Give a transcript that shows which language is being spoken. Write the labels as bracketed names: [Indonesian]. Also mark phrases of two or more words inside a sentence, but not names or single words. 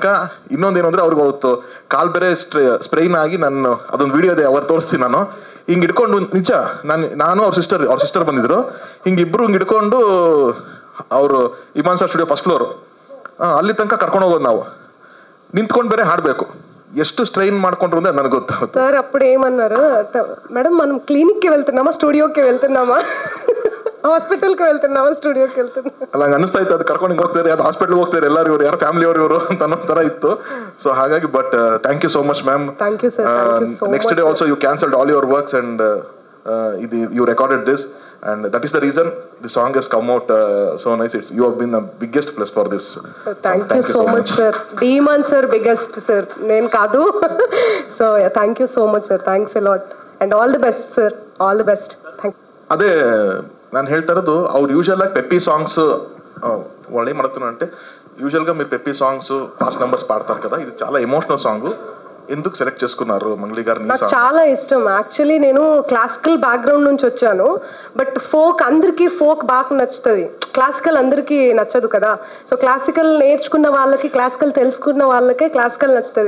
[Kannada] ಇನ್ನೊಂದೇನು ಅಂದರೆ ಅವ್ರಿಗೆ ಅವತ್ತು ಕಾಲ್ ಬೇರೆ ಸ್ಪ್ರೈನ್ ಆಗಿ, ನಾನು ಅದೊಂದು ವಿಡಿಯೋ ಇದೆ ಅವ್ರು ತೋರಿಸ್ತೀನಿ. ನಾನು ಹಿಂಗೆ ಇಟ್ಕೊಂಡು ನಿಜ ನಾನು ಅವ್ರ ಸಿಸ್ಟರ್ ಬಂದಿದ್ರು, ಹಿಂಗಿಬ್ರು ಹಿಂಗೆ ಇಟ್ಕೊಂಡು ಅವರು ಇಮಾನ್ ಸರ್ ಸ್ಟುಡಿಯೋ ಫಸ್ಟ್ ಫ್ಲೋರು ಅಲ್ಲಿ ತನಕ ಕರ್ಕೊಂಡು ಹೋಗೋದು ನಾವು, ನಿಂತ್ಕೊಂಡು ಬೇರೆ ಹಾಡಬೇಕು. ಎಷ್ಟು స్ట్రెయిన్ ಮಾಡ್ಕೊಂడ్రు అంటే ನನಗೆ ಗೊತ್ತಾಗುತ್ತೆ. [Telugu] సార్ అప్పుడు ఏమన్నారు, మేడం మనం క్లినిక్కి వెళ్తున్నామా స్టూడియోకి వెళ్తున్నామా ಹಾಸ್ಪಿಟಲ್ಗೆ వెళ్తున్నా ಸ್ಟುಡಿಯೋಗೆ వెళ్తున్నా [Kannada] ಅಲ್ಲ ಹಂಗೆ ಅನಿಸ್ತಾ ಇತ್ತು, ಅದು ಕರ್ಕೊಂಡು ಹೋಗ್ತಾರೆ, ಅದು ಹಾಸ್ಪಿಟಲ್ಗೆ ಹೋಗ್ತಾರೆ, ಎಲ್ಲರೂ ಇವರು ಯಾರು ಫ್ಯಾಮಿಲಿ ಇವರು ಅಂತ ಅನ್ನೋ ಥರ ಇತ್ತು. [English] ಸೊ ಹಾಗಾಗಿ but thank you so much ma'am. thank you sir. next day also you cancelled all your works and you recorded this, and that is the reason the song has come out so nice. You have been the biggest plus for this. So thank you so much sir. Demon sir biggest sir, [Telugu] నేను కాదు. [English] So yeah, thank you so much sir, thanks a lot and all the best sir, all the best. Thank you. [Kannada] ಅದೇ ನಾನು ಹೇಳ್ತಾ ಇರೋದು, ಅವ್ರು ಯೂಶಲ್ ಆಗಿ ಪೆಪ್ಪಿ ಸಾಂಗ್ಸ್ ಒಳ್ಳೆ ಮಾಡ್ತಾನೆ [Telugu] అంటే యూజువల్గా మీరు [English] peppy songs fast numbers [Telugu] పాడతారు కదా, ఇది చాలా [English] emotional song. [Telugu] ఎందుకు సెలెక్ట్ చేసుకున్నారు మంగ్లీ గారిని? నాకు చాలా ఇష్టం. యాక్చువల్లీ నేను [English] classical background [Telugu] నుంచి వచ్చాను, బట్ ఫోక్ అందరికీ ఫోక్ బాగా నచ్చుతుంది, క్లాసికల్ అందరికీ నచ్చదు కదా. సో క్లాసికల్ నేర్చుకున్న వాళ్ళకి, క్లాసికల్ తెలుసుకున్న వాళ్ళకే క్లాసికల్ నచ్చుతుంది.